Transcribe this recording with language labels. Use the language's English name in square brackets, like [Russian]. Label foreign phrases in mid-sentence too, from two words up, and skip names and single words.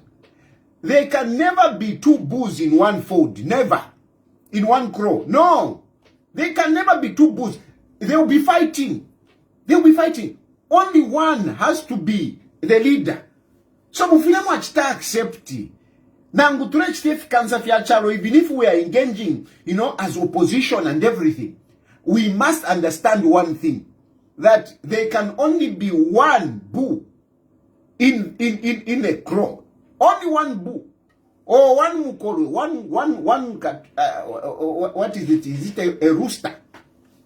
[English] There can never be two bulls in one fold. Never. In one crow. No. There can never be two bulls. They will be fighting. They will be fighting. Only one has to be the leader. So [Bemba] mufilemu achita accept. Nangu turechite kansa fya chalo, [English] even if we are engaging, as opposition and everything, we must understand one thing. That there can only be one bull in a crow. Only one bull. Or one mukolo. One what is it? Is it a rooster?